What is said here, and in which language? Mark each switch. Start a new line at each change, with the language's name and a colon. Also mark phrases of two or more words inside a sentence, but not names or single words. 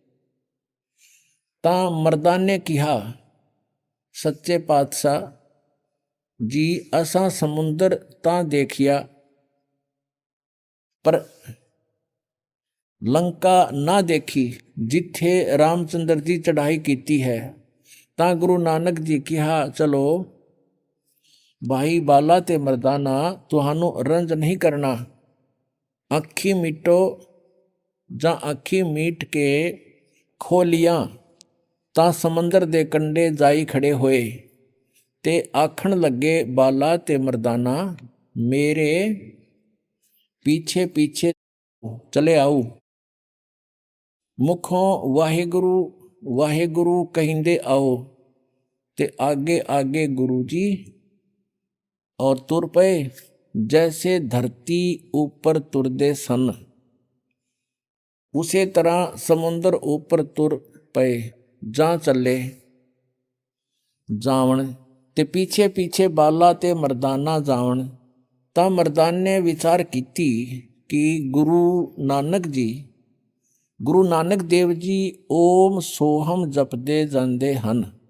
Punjabi: ਤਾਂ ਮਰਦਾਨ ਨੇ ਕਿਹਾ ਸੱਚੇ ਪਾਤਸ਼ਾਹ ਜੀ ਅਸਾਂ ਸਮੁੰਦਰ ਤਾਂ ਦੇਖਿਆ ਪਰ ਲੰਕਾ ਨਾ ਦੇਖੀ ਜਿੱਥੇ ਰਾਮਚੰਦਰ ਜੀ ਚੜ੍ਹਾਈ ਕੀਤੀ ਹੈ। ਤਾਂ ਗੁਰੂ ਨਾਨਕ ਜੀ ਕਿਹਾ ਚੱਲੋ ਭਾਈ ਬਾਲਾ ਤੇ ਮਰਦਾਨਾ ਤੁਹਾਨੂੰ ਰੰਜ ਨਹੀਂ ਕਰਨਾ, ਅੱਖੀਂ ਮੀਟੋ ਜਾਂ ਅੱਖੀ ਮੀਟ ਕੇ ਖੋਲੀਆਂ ਤਾਂ ਸਮੁੰਦਰ ਦੇ ਕੰਢੇ ਜਾਈ ਖੜੇ ਹੋਏ ਤੇ ਆਖਣ ਲੱਗੇ ਬਾਲਾ ਤੇ ਮਰਦਾਨਾ ਮੇਰੇ ਪਿੱਛੇ ਪਿੱਛੇ ਚਲੇ ਆਓ। ਮੁਖੋਂ ਵਾਹਿਗੁਰੂ ਵਾਹਿਗੁਰੂ ਕਹਿੰਦੇ ਆਓ ਤੇ ਅੱਗੇ ਅੱਗੇ ਗੁਰੂ ਜੀ ਔਰ ਤੁਰ ਪਏ ਜੈਸੇ ਧਰਤੀ ਉੱਪਰ ਤੁਰਦੇ ਸਨ। ਉਸੇ ਤਰ੍ਹਾਂ ਸਮੁੰਦਰ ਉੱਪਰ ਤੁਰ ਪਏ ਜਾ ਚਲੇ ਜਾਵਨ ਤੇ ਪਿੱਛੇ ਪਿੱਛੇ ਬਾਲਾ ਤੇ ਮਰਦਾਨਾ ਜਾਵਨ। ਤਾਂ ਮਰਦਾਨੇ ਵਿਚਾਰ ਕੀਤੀ ਕਿ ਗੁਰੂ ਨਾਨਕ ਦੇਵ ਜੀ ਓਮ ਸੋਹਮ ਜਪਦੇ ਜਾਂਦੇ ਹਨ।